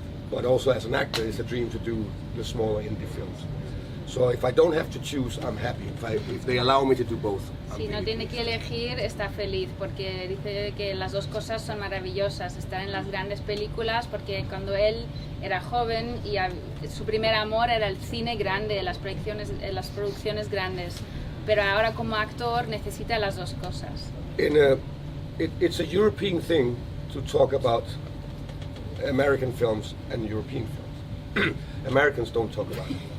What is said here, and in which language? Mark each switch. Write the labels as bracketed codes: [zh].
[en] But also as an actor, it's a dream to do the smaller indie films. So if I don't have to choose, I'm happy. If they allow me to do both, I'm [es] Si no [en] really [es] tiene que elegir, está feliz, porque dice que las dos cosas son maravillosas, estar en las grandes películas, porque cuando él era joven y su primer amor era el cine grande, las producciones grandes, pero ahora como actor necesita las dos cosas. [en] It's a European thing to talk about American films and European films. Americans don't talk about it.